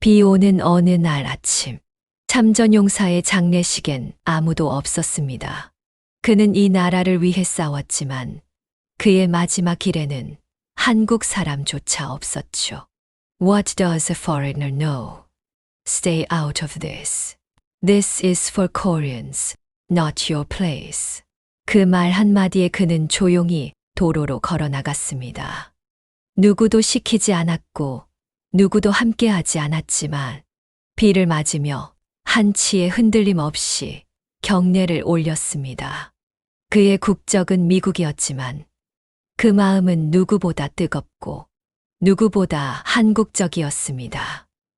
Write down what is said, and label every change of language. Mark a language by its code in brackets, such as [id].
[ko] 비 오는 어느 날 아침, 참전용사의 장례식엔 아무도 없었습니다. 그는 이 나라를 위해 싸웠지만 그의 마지막 길에는 한국 사람조차 없었죠. [en] What does a foreigner know? Stay out of this. This is for Koreans, not your place. [ko] 그 말 한마디에 그는 조용히 도로로 걸어 나갔습니다. 누구도 시키지 않았고 누구도 함께하지 않았지만 비를 맞으며 한치의 흔들림 없이 경례를 올렸습니다. 그의 국적은 미국이었지만 그 마음은 누구보다 뜨겁고 누구보다 한국적이었습니다.